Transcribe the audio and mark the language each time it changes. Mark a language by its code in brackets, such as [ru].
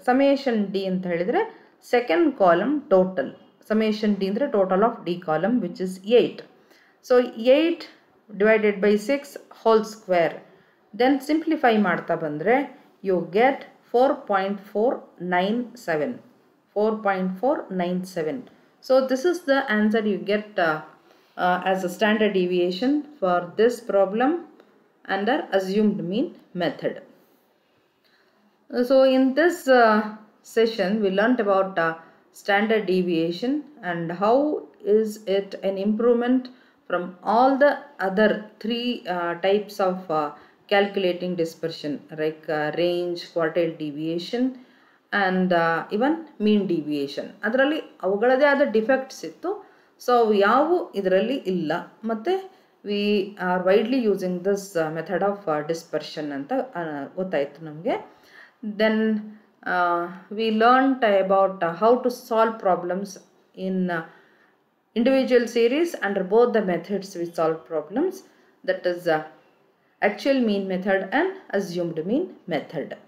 [en] Summation D ಅಂತ ಹೇಳಿದರೆ second column total. Summation D ಅಂದರೆ total of D column which is 8. So 8 divided by 6 whole square. Then simplify [kn] ಮಾಡ್ತಾ ಬಂದರೆ [en] you get 4.497. 4.497. So this is the answer you get as a standard deviation for this problem under assumed mean method. So in this session we learnt about standard deviation and how is it an improvement from all the other three types of calculating dispersion, like range, quartile deviation and even mean deviation. [kn] ಅದರಲ್ಲಿ ಅವುಗಳದೇ ಆದ defects ಇತ್ತು. So ಅವು ಯಾವು ಇದರಲ್ಲಿ ಇಲ್ಲ. [en] ಮತ್ತು we are widely using this method of dispersion [kn] ಅಂತ ಗೊತ್ತಾಯಿತು ನಮಗೆ. [en] Then we learned about how to solve problems in individual series under both the methods we solve problems, that is actual mean method and assumed mean method.